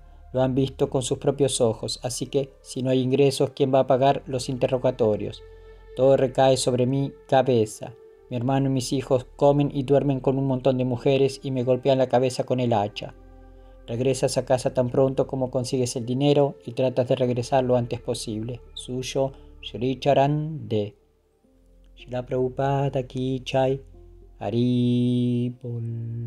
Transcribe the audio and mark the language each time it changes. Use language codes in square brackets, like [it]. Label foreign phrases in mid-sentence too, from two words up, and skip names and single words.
[es] Lo han visto con sus propios ojos, así que si no hay ingresos, ¿quién va a pagar los interrogatorios? Todo recae sobre mi cabeza. Mi hermano y mis hijos comen y duermen con un montón de mujeres y me golpean la cabeza con el hacha. Regresas a casa tan pronto como consigues el dinero y tratas de regresar lo antes posible. Suyo, Shri Charan De. [hi] Srila Prabhupada Ki Jai. Hari Bol.